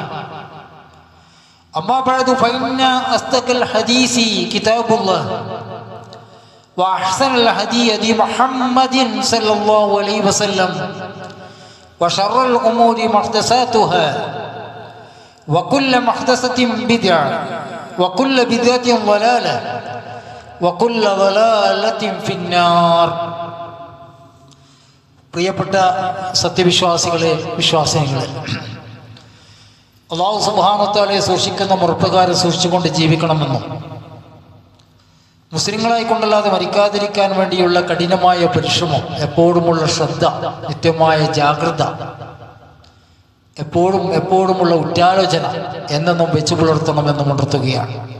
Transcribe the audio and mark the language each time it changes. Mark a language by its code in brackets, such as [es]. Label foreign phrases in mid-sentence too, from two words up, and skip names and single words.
[ar] أما بعد فإن أصدق الحديث كتاب الله وأحسن الهدي هدي محمد صلى الله عليه وسلم وشر الأمور محدثاتها وكل محدثة بدعة وكل بدعة ضلالة وكل ضلالة في النار. [ml] പ്രിയപ്പെട്ട സത്യവിശ്വാസികളെ, വിശ്വാസിനികളെ, [ar] الله سبحانه وتعالى [ml] സൂക്ഷിക്കുന്ന മുറപ്പുകാരെ സൂക്ഷിച്ചുകൊണ്ട് ജീവിക്കണമെന്നും മുസ്ലിങ്ങളായി കൊണ്ടല്ലാതെ മരിക്കാതിരിക്കാൻ വേണ്ടിയുള്ള കഠിനമായ പരിശ്രമം, എപ്പോഴുമുള്ള ശ്രദ്ധ, നിത്യമായ ജാഗ്രത, എപ്പോഴുമുള്ള ഉറ്റാലോചന എന്നെന്നും വെച്ചു പുലർത്തണമെന്നും ഉണർത്തുകയാണ്.